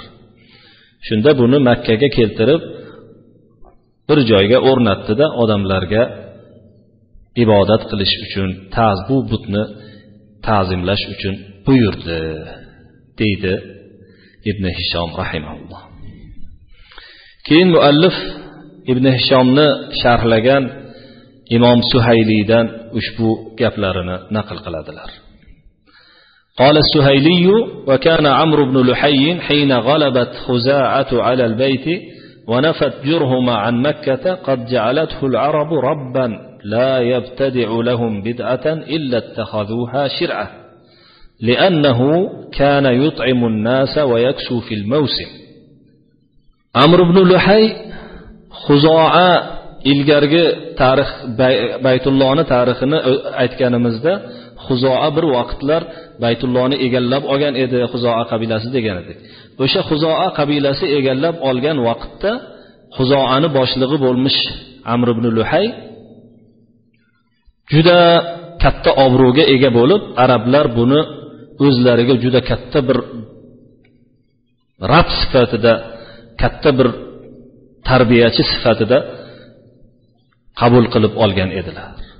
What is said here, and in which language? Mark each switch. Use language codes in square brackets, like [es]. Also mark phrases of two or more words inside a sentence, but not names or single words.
[uz] Shunda buni Makkaga keltirib bir joyga o'rnatdi-da, odamlarga ibodat qilish uchun, bu butni ta'zimlash uchun buyurdi, deydi Ibn Hishom rahimahulloh. Keyin muallif Ibn Hishomni sharhlagan Imom Suhaylidan ushbu gaplarini naql qiladilar. [ar] قال السهيلي: وكان عمرو بن لحي حين غلبت خزاعة على البيت ونفت جرهم عن مكة قد جعلته العرب ربا لا يبتدع لهم بدعة إلا اتخذوها شرعة، لأنه كان يطعم الناس ويكسو في الموسم. [uz] عمرو بن لحي خزاعة ilgargi tarix Baytullohni tarixini aytganimizda, Xuzoa bir vaqtlar Baytullohni egallab olgan edi, Xuzoa qabilasi degan edik. O'sha Xuzoa qabilasi egallab olgan vaqtda Xuzoani boshlig'i bo'lmish Amr ibn Luhay juda katta obro'ga ega bo'lib, arablar buni o'zlariga juda katta bir rab sifatida, katta bir tarbiyachi sifatida qabul qilib olgan edilar.